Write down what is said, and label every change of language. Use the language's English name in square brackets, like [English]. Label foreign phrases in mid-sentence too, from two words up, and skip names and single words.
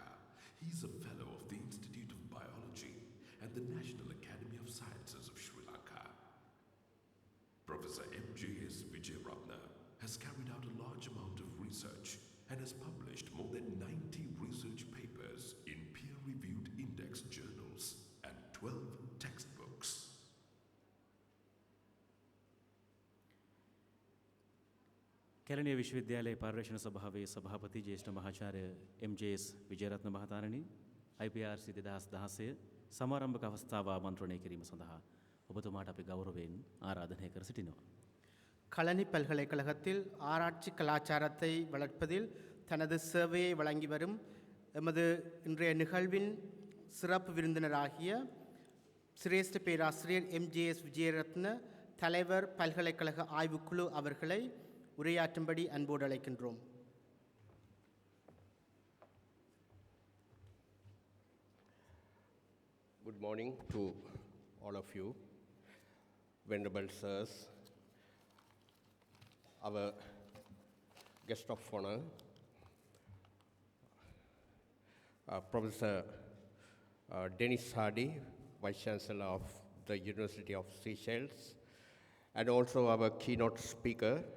[English] He is a Fellow of the Institute of Biology and the National Academy of Sciences of Sri Lanka. Professor M.J.S. Vijayaratna has carried out a large amount of research and has published more than 90 research papers in peer-reviewed index journals and 12 textbooks. [Sinhala] කැලණිය විශ්වවිද්‍යාලයේ පර්යේෂණ සභාවේ සභාපති ජ්‍යෙෂ්ඨ මහාචාර්ය එම්.ජේ.එස්. විජේරත්න මහතාණනි, IPRC 2016 සමාරම්භක අවස්ථාව ආමන්ත්‍රණය කිරීම සඳහා ඔබතුමාට අපි ගෞරවයෙන් ආරාධනය කර සිටිනවා. [Tamil] களனி பல்கலைக்கழகத்தில் ஆராய்ச்சி கலாச்சாரத்தை வளர்ப்பதில் தனது சேவையை வழங்கி வரும் எமது இன்றைய நிகழ்வின் சிறப்பு விருந்தினராகிய சிரேஷ்ட பேராசிரியர் எம்.ஜே.எஸ். விஜயரத்ன தலைவர் பல்கலைக்கழக ஆய்வுக்குழு அவர்களை உரையாற்றும்படி அன்போடு அழைக்கின்றோம். [English] Good morning to all of you, venerable sirs, our guest of honor, Professor Dennis Hardy, Vice Chancellor of the University of Seychelles, and also our keynote speaker,